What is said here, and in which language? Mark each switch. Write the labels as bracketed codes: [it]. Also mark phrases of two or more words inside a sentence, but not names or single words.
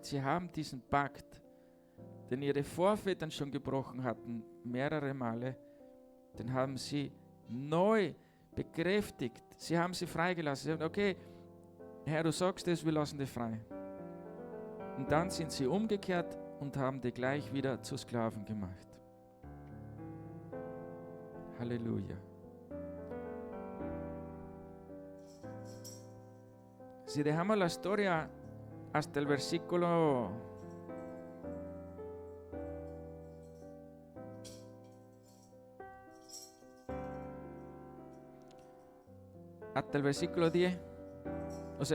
[de] Sie haben diesen Pakt, den ihre Vorväter schon gebrochen hatten, mehrere Male, den haben sie neu bekräftigt. Sie haben sie freigelassen. Sie haben gesagt, okay, Herr, du sagst es, wir lassen dich frei. Und dann sind sie umgekehrt und haben die gleich wieder zu Sklaven gemacht. Halleluja. [es] Si dejamos la historia hasta el versículo hasta el versículo 10, o sea,